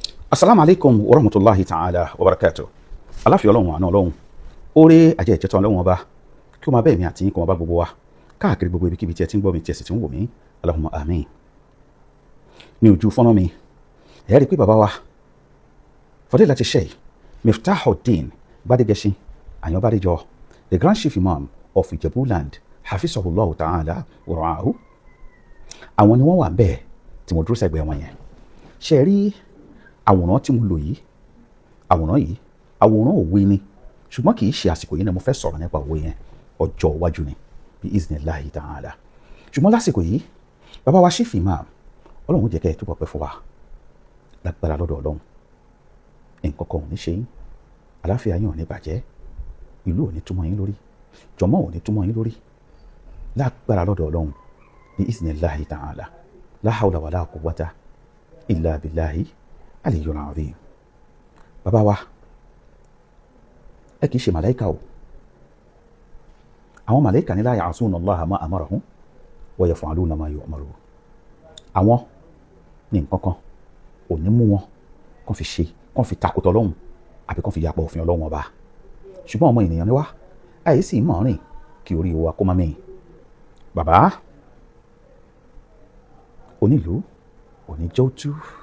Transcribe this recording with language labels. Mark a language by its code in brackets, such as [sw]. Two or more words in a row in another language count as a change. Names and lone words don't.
[ar] السلام عليكم ورحمة الله تعالى وبركاته. [yo] Aláfíà Ọlọ́run àná Ọlọ́run. Oore ajẹ́ ìjẹ́tọ́ Ọlọ́run ọba. Kí ó máa bẹ́ẹ̀ mi àti yín kó máa bá gbogbo wa. Káàkiri gbogbo ibikíbi tí ẹ ti ń gbọ́ mi tí ẹ sì ti ń wò mí. [ar] اللهم آمين. [yo] Ní ojú fọ́nrán mi, ẹ rí pé bàbá wa Fadilati Sheikh Miftahuddin Gbadegesin Ayanbadejo, [en] the Grand Chief Imam of Ijebuland, [ar] حفظه الله تعالى ورعاه. [yo] Àwọn ni wọ́n wà bẹ́ẹ̀ tí mo dúró sẹ́gbẹ̀ẹ́ wọn yẹn. Ṣé rí àwòrán tí mo lò yìí, àwòrán òwe ni, ṣùgbọ́n kì í ṣe àsìkò yìí ni mo fẹ́ sọ̀rọ̀ nípa òwe yẹn, ọjọ́ iwájú ni bí [ar] بإذن الله تعالى. [yo] Ṣùgbọ́n lásìkò yìí, bàbá wa [en] Chief Imam, [yo] Ọlọ́run jẹ́ kẹ́ ẹ túbọ̀ pẹ́ fún wa lágbára lọ́dọ̀ Ọlọ́run. Nǹkan kan ò ní ṣe yín, àlàáfíà yín ò ní bàjẹ́, ìlú ò ní túmọ̀ yín lórí, jọmọ́ ò ní túmọ̀ yín lórí, lágbára lọ́dọ̀ Ọlọ́run bí [ar] بإذن الله تعالى. لا حول ولا قوة إلا بالله العلي العظيم. [yo] Bàbá wa, ẹ kìí ṣe màláíkà o. Àwọn màláíkà ní [ar] لا يعصون الله ما أمرهم ويفعلون ما يؤمرون. [yo] Àwọn ní nǹkan kan ò ní mú wọn kàn fi takò Ọlọ́run àbí kàn fi yapa òfin Ọlọ́run ọba. Ṣùgbọ́n ọmọ ènìyàn ni wá, àyè sì mọ̀ rìn kí orí wa kó má mì. Bàbá onílùú kò ní jẹ́ òtú.